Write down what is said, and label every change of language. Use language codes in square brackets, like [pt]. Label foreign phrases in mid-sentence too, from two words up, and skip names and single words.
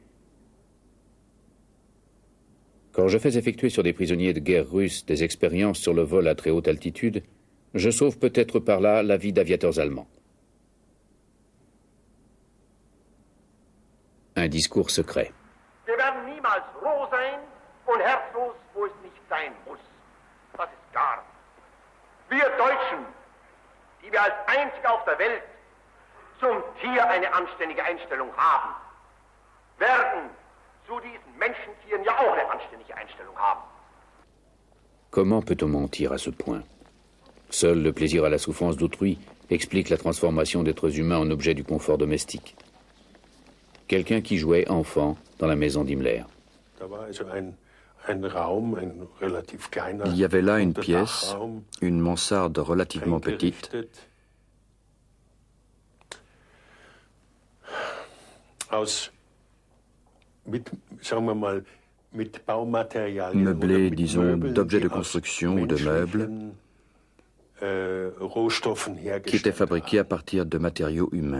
[fr] Quand je fais effectuer sur des prisonniers de guerre russes des expériences sur le vol à très haute altitude, je sauve peut-être par là la vie d'aviateurs allemands. Un discours secret. [de] Wir werden niemals roh sein und herzlos, wo es nicht sein muss. Das ist klar. Wir Deutschen, die wir als einzige auf der Welt zum Tier eine anständige Einstellung haben, werden zu diesen Menschentieren ja auch eine anständige Einstellung haben. [fr] Comment peut-on mentir à ce point? Seul le plaisir à la souffrance d'autrui explique la transformation d'êtres humains en objets du confort domestique. Quelqu'un qui jouait enfant dans la maison d'Himmler. Il y avait là une pièce, une mansarde relativement petite, meublée, disons, d'objets de construction ou de meubles, qui étaient fabriqués à partir de matériaux humains.